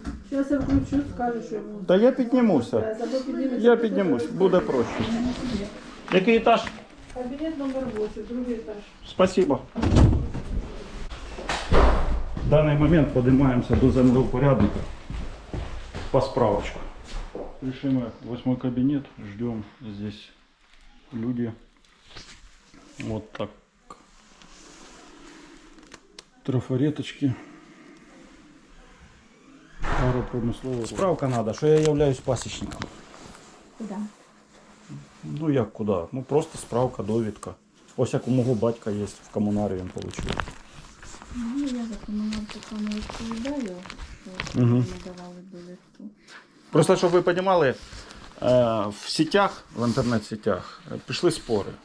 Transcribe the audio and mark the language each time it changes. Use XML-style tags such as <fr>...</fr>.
<uk>Зараз я включу, скажу, що йому. Та я піднімуся. Або підніметься. Я піднімусь, буде проще. Який етаж? Кабінет номер 8, другий етаж.</uk> <ru>Спасибо. В даний момент поднимаемся до землеупорядника по справочку. Пришли мы в 8 кабинет, ждем здесь люди. Вот так. Трафареточки. Агропромисловая. Справка надо, что я являюсь пасечником. Куда?</ru> <uk>Ну як куди? Ну просто справка, довідка. Ось як у мого батька є, в комунарі він отримав. Ну, я за комунальку не відповідаю, що Мгм. не давали довідку. Просто, щоб ви розуміли, в сетях, в інтернет-сетях пішли спори.</uk>